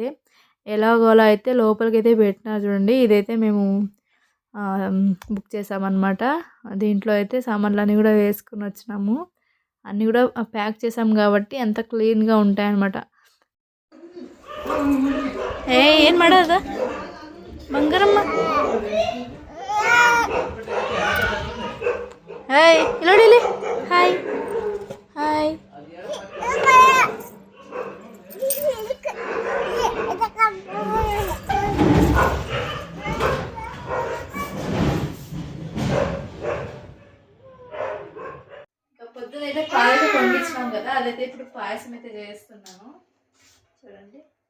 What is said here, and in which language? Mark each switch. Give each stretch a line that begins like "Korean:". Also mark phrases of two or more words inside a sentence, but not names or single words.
Telugu: ఎలాగోలా అయితే లోపలికైతే పెట్టినారు చూడండి. ఇదైతే మేము బుక్ చేసామన్నమాట. దీంట్లో అయితే సామాన్లన్నీ కూడా వేసుకొని వచ్చినాము. అన్నీ కూడా ప్యాక్ చేసాం కాబట్టి అంత క్లీన్గా ఉంటాయన్నమాట.
Kannada: ఏం ಮಾಡೋದ ಬಂಗಾರಮ್ಮ? ಹಾಯ್ ಇಲ್ಲೋಡಿಲಿ, ಹಾಯ್ ಹಾಯ್.
Telugu: పొద్దునైతే పాయసం పంపించినాం కదా, అదైతే ఇప్పుడు పాయసం అయితే చేస్తున్నాను చూడండి.